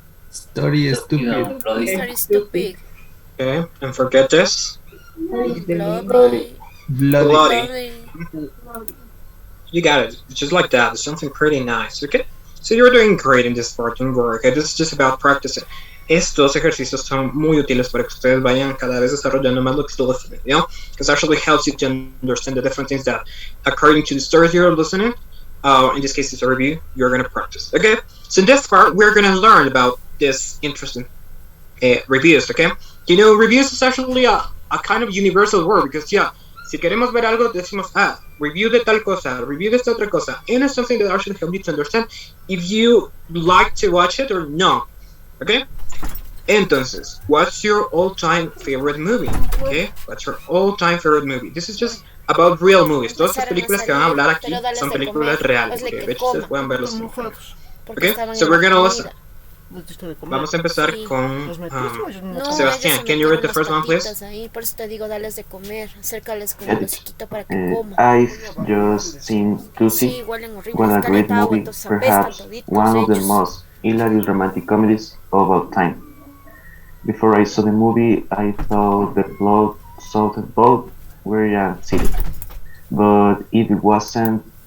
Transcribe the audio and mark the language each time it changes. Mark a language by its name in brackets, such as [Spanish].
[English] Story is stupid. Story stupid. Okay, and forget this. Bloody. Bloody. You got it. Just like that. It's something pretty nice. Okay? So you're doing great in this part. Don't worry. Okay? This is just about practicing. [Spanish] Estos ejercicios son muy útiles para que ustedes vayan cada vez desarrollando más lo que están listening, [English] you know? Because it actually helps you to understand the different things that, according to the stories you're listening, in this case it's a review, you're going to practice. Okay? So in this part, we're going to learn about this interesting reviews, okay? You know, reviews is actually a kind of universal word because, yeah, [Spanish] si queremos ver algo, decimos, review de tal cosa, review de esta otra cosa. [English] And it's something that actually helps you to understand if you like to watch it or not. Okay? Entonces, what's your all-time favorite movie? Okay? What's your all-time favorite movie? This is just about real movies. [Spanish] Todas estas películas que van a hablar aquí son películas reales. Okay? De hecho, ustedes pueden verlos. Okay? [English] So we're gonna listen. [Spanish] Vamos a empezar con Sebastián. [English] Can you read the first one, please? [Spanish] Por eso te digo, dales de comer, acércales con el hociquito para que coma. [English] I've just seen Lucy, one a great movie, perhaps one of the most hilarious romantic comedies of all time. Before I saw the movie, I thought the plot sounded both very silly, but it wasn't.